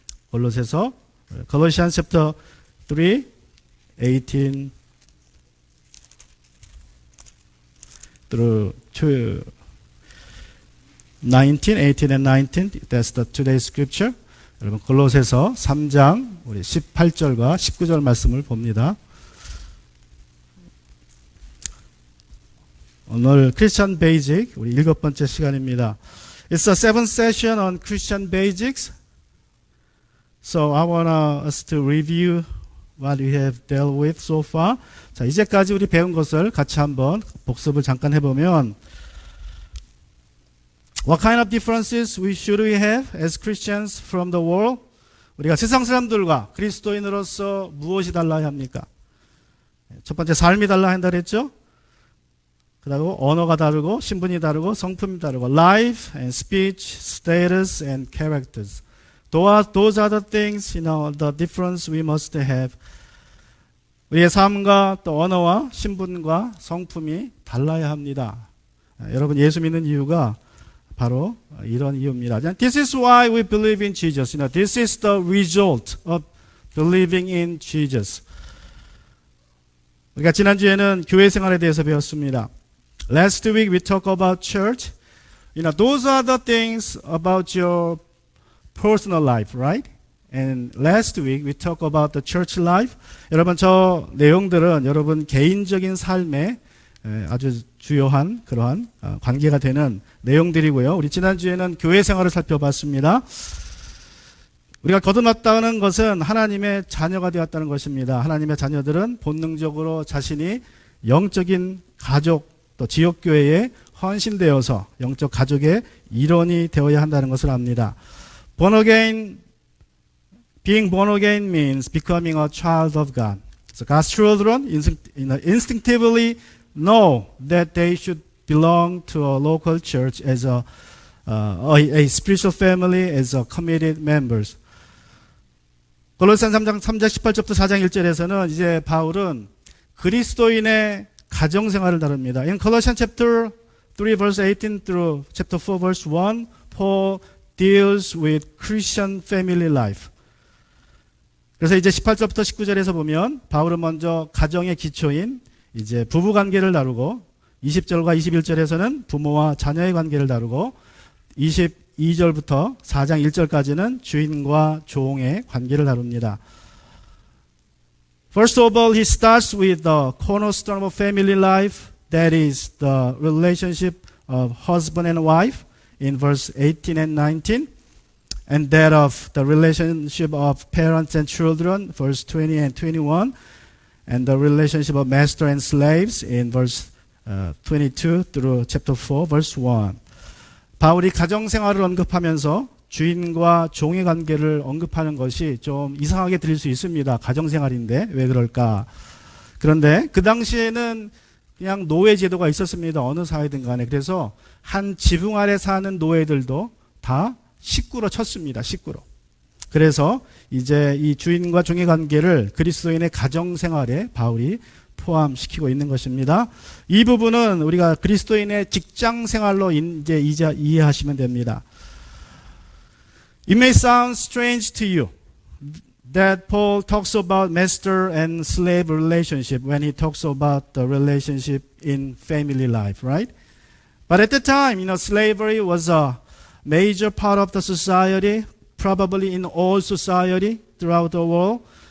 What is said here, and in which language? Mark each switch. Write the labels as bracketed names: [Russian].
[English] Colossians chapter 3, 18 through 19, 18 and 19. That's the today's scripture. [Korean] 여러분 골로새서 3장 우리 18절과 19절 말씀을 봅니다. 오늘 Christian Basic 우리 7번째 시간입니다. [English] It's a 7th session on Christian Basics. So I want us to review what we have dealt with so far. [Korean] 자, 이제까지 우리 배운 것을 같이 한번 복습을 잠깐 해보면 [English] What kind of differences should we have as Christians from the world? [Korean] 우리가 세상 사람들과 그리스도인으로서 무엇이 달라야 합니까? 첫 번째 삶이 달라야 한다 그랬죠? 그리고 언어가 다르고 신분이 다르고 성품이 다르고 [English] life and speech, status and characters. Those are the things, the difference we must have. [Korean] 우리의 삶과 또 언어와 신분과 성품이 달라야 합니다. 여러분 예수 믿는 이유가 바로 이런 이유입니다. [English] This is why we believe in Jesus. This is the result of believing in Jesus. [Korean] 우리가 지난주에는 교회 생활에 대해서 배웠습니다. [English] Last week we talked about church. Those are the things about your personal life, right? And last week we talked about the church life. [Korean] 여러분 저 내용들은 여러분 개인적인 삶에 아주 주요한 그러한 관계가 되는 내용들이고요. 우리 지난주에는 교회 생활을 살펴봤습니다. 우리가 거듭났다는 것은 하나님의 자녀가 되었다는 것입니다. 하나님의 자녀들은 본능적으로 자신이 영적인 가족 또 지역교회에 헌신되어서 영적 가족의 일원이 되어야 한다는 것을 압니다. [English] Being born again means becoming a child of God. So God's children instinctively know that they should belong to a local church as a spiritual family, as a committed members. [Korean] 골로새서 3장 18절부터 4장 1절에서는 이제 바울은 그리스도인의 가정생활을 다룹니다. [English] In Colossians chapter 3 verse 18 through chapter 4 verse 1, Paul deals with Christian family life. [Korean] 그래서 이제 18절부터 19절에서 보면 바울은 먼저 가정의 기초인 이제 부부 관계를 다루고 20절과 21절에서는 부모와 자녀의 관계를 다루고 22절부터 4장 1절까지는 주인과 종의 관계를 다룹니다. [English] First of all, he starts with the cornerstone of family life, that is the relationship of husband and wife in verse 18 and 19, and that of the relationship of parents and children, verse 20 and 21, and the relationship of master and slaves in verse 22 through chapter 4, verse 1. [Korean] 바울이 가정생활을 언급하면서 주인과 종의 관계를 언급하는 것이 좀 이상하게 들릴 수 있습니다. 가정생활인데 왜 그럴까? 그런데 그 당시에는 그냥 노예 제도가 있었습니다. 어느 사회든 간에. 그래서 한 지붕 아래 사는 노예들도 다 식구로 쳤습니다. 식구로. 그래서 이제 이 주인과 종의 관계를 그리스도인의 가정생활에 바울이 포함시키고 있는 것입니다. 이 부분은 우리가 그리스도인의 직장생활로 이제 이해하시면 됩니다. [English] It may sound strange to you that Paul talks about master and slave relationship when he talks about the relationship in family life, right? But at the time, slavery was a major part of the society, probably in all society throughout the world.